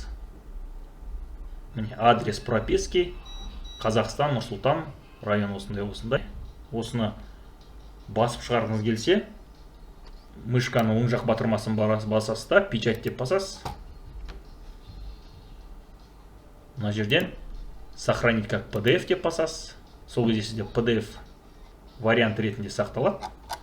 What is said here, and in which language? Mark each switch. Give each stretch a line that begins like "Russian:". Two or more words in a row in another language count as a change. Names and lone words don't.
Kazakh: Міне
Russian: адрес прописки
Kazakh: Қазақстан, Нұр-Сұлтан, район осындай. Осыны басып шығарғыңыз келсе, мышканы оң жақ батырмасын басасыз да, печать деп басасыз. Мына жерден
Russian: сохранить как PDF
Kazakh: деп басасыз. Сол кезде сізде PDF вариант ретінде сақталады.